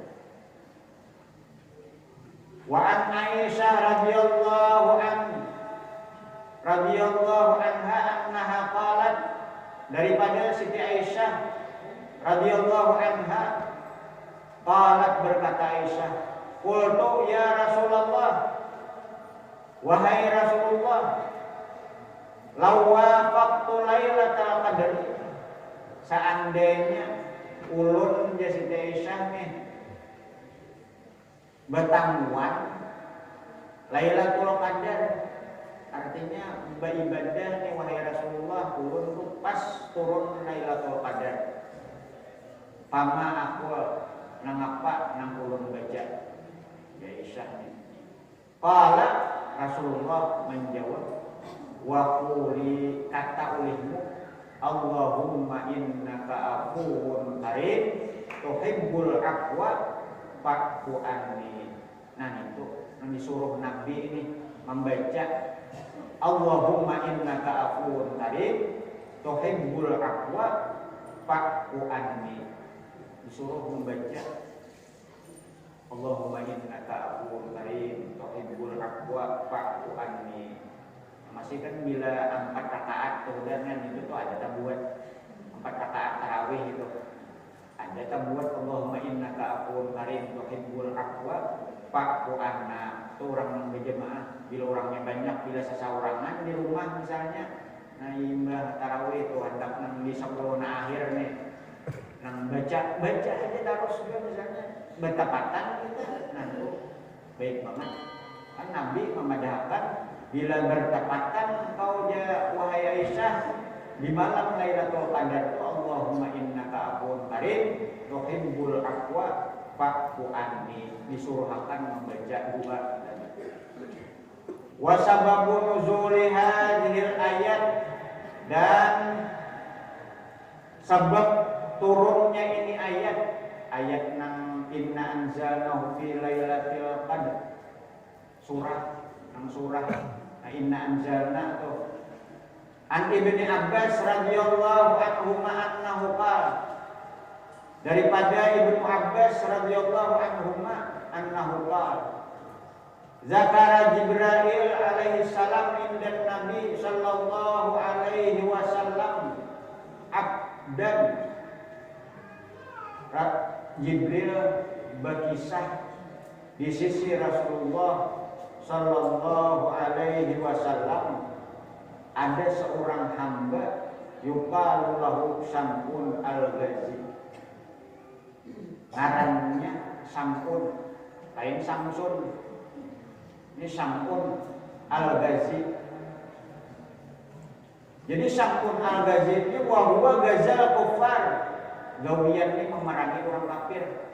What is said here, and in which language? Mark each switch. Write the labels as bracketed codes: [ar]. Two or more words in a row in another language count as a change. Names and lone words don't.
[ar] وعن عائشة رضي الله عنها أنها قالت, [id] daripada Siti Aisyah [ar] رضي الله عنها قالت, [id] berkata Aisyah, [ar] قلت يا رسول الله, [id] wahai Rasulullah, [ar] لو وافقت ليلة القدر, [bjn] seandainya ulun Siti Aisyah nih bertangguhan Lailatul Qadar, artinya beribadah nih wahai Rasulullah, ulun tuh pas turun Lailatul Qadar, pama aku nang apa nang ulun baca ya Aisyah nih. Qala, Rasulullah menjawab, [ar] وقولي, [bjn] kata ulihmu, [ar] اللهم إنك عفو كريم تحب العفو فاعف عني. [id] Nah itu yang disuruh Nabi ini membaca [ar] اللهم إنك عفو كريم تحب العفو فاعف عني. [id] Disuruh membaca [ar] اللهم إنك عفو كريم تحب العفو فاعف عني. [bjn] Masih kan bila 4 rakaat kemudian kan itu tuh ada tabuat 4 rakaat tarawih itu ada tabuat [ar] اللهم إنك عفو كريم تحب العفو فاعف عنا. [bjn] Itu orang yang berjemaah, bila orangnya banyak, bila seseorangan di rumah misalnya, nah imbah tarawih itu hendak nang di sabrona akhir nih, nang baca aja terus juga misalnya bertepatan kita, nah itu baik banget. Kan Nabi memadahkan bila bertepatan kau ya wahai Aisyah di malam Lailatul Qadar, [ar] اللهم إنك عفو كريم تحب العفو فاعف عني, [bjn] disuruhkan membaca dua. [ar] وسبب نزول هذه الآية, [bjn] dan sebab turunnya ini ayat nang [ar] إنا أنزلناه في ليلة القدر, [bjn] surah [ar] إنا أنزلنا [bjn] tuh. [ar] عن ابن عباس رضي الله عنه أنه قال, [bjn] daripada Ibnu Abbas [ar] رضي الله عنه أنه قال ذكر جبريل عليه السلام عند النبي صلى الله عليه وسلم عبدا. [id] Jibril berkisah di sisi Rasulullah [ar] صلى الله عليه وسلم [id] ada seorang hamba [ar] يقال له شمعون الغازي, [id] ngarannya Sam'un, lain Samsun. Ini Sam'un al-Ghazi. Jadi Sam'un al-Ghazi ini [ar] وهو غزا الكفار, [id] gawian ini memerangi orang kafir.